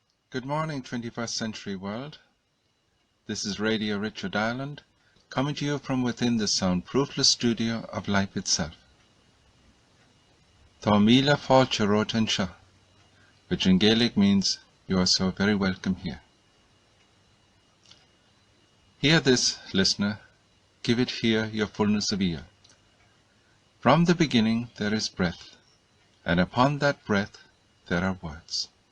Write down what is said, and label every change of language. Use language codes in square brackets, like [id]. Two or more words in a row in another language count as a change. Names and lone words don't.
[en] Good morning, 21st century world. This is Radio Richard Ireland, coming to you from within the soundproofless studio of life itself. [ga] Tá míle fáilte rót anseo, [en] which in Gaeilge means you are so very welcome here. Hear this, listener, give it here your fullness of ear. From the beginning there is breath, and upon that breath there are words.